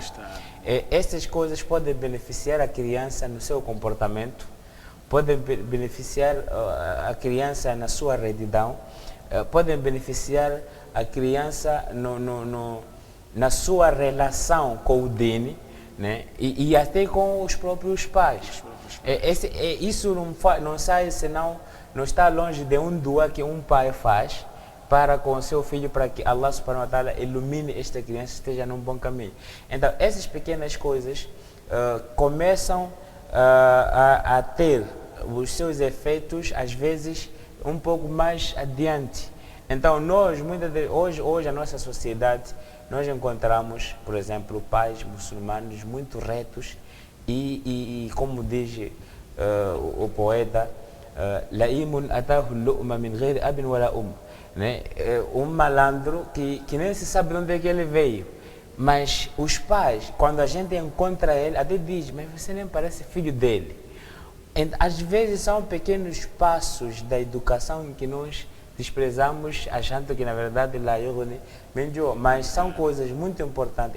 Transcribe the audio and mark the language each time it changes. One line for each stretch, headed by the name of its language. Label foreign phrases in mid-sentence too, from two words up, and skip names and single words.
Portuguese: Estas coisas podem beneficiar a criança no seu comportamento, podem beneficiar a criança na sua retidão, podem beneficiar a criança na sua relação com o dini, né? E até com os próprios pais. Isso não sai senão, não está longe de um dua que um pai faz para com o seu filho, para que Allah
Arabic: سبحانه وتعالى
Portuguese: ilumine esta criança e esteja num bom caminho. Então, essas pequenas coisas começam a ter os seus efeitos, às vezes, um pouco mais adiante. Então, nós, hoje a nossa sociedade, nós encontramos, por exemplo, pais muçulmanos muito retos e como diz o poeta,
Arabic: لئيم أتاه اللؤم من غير أب ولا né?
Portuguese: Um malandro que nem se sabe de onde é que ele veio. Mas os pais, quando a gente encontra ele, até diz, mas você nem parece filho dele. Às vezes são pequenos passos da educação em que nós desprezamos, achando que na verdade mas são coisas muito importantes.